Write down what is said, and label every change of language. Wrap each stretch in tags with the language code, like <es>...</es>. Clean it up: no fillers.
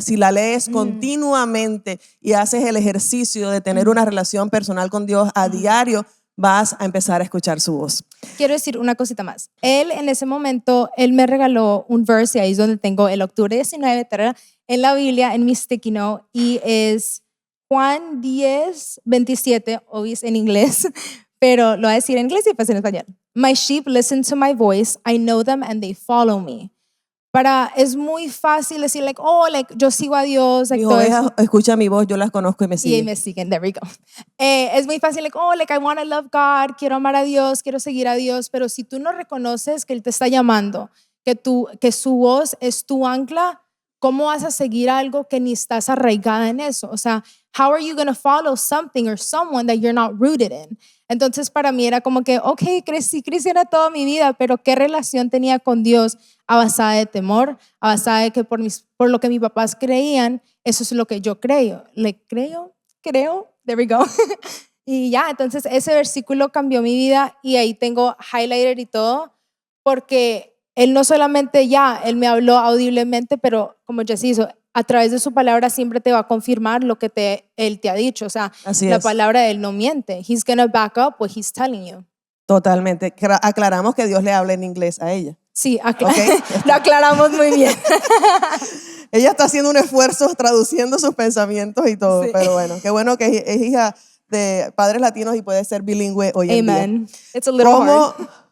<es>Si la lees continuamente y haces el ejercicio de tener una relación personal con Dios a diario, vas a empezar a escuchar su voz. Quiero decir una cosita más. Él en ese momento, él me regaló un verse, ahí es donde tengo el octubre 19, en la Biblia, en mi sticky note, y es Juan 10, 27, obvio en inglés, pero lo voy a decir en inglés y después en español.</es> <en>My sheep listen to my voice, I know them and they follow me.</en> <es>Es muy fácil decir, like, oh, like, yo sigo a Dios. Like, Mis ovejas escuchan mi voz, yo las conozco y me y siguen. me siguen,</es> <en>there we go.</en> <es>Es muy fácil, like, oh, like,</es> <en>I want to love God,</en> <es>quiero amar a Dios, quiero seguir a Dios, pero si tú no reconoces que Él te está llamando, que su voz es tu ancla, ¿cómo vas a seguir algo que ni estás arraigada en eso? O sea,</es> <en>how are you going to follow something or someone that you're not rooted in?</en> <es>Entonces para mí era como que, ok, crecí cristiana toda mi vida, pero ¿qué relación tenía con Dios? A basada de temor, a basada de que por lo que mis papás creían, eso es lo que yo creo. Creo,</es> <en>there we go.</en> <es>Y ya, entonces ese versículo cambió mi vida y ahí tengo highlighter y todo, porque Él no solamente Él me habló audiblemente, pero como Jessy hizo, a través de su palabra siempre te va a confirmar lo que Él te ha dicho. O sea, la palabra de Él no miente.</es> <en>He's gonna back up what he's telling you.</en> <es>Totalmente. Aclaramos que Dios le habla en inglés a ella. Sí, lo aclaramos muy bien. Ella está haciendo un esfuerzo traduciendo sus pensamientos y todo, sí. Pero bueno, qué bueno que es hija de padres latinos y puede ser bilingüe hoy en día.</es> <en>Amen. It's a little hard.</en>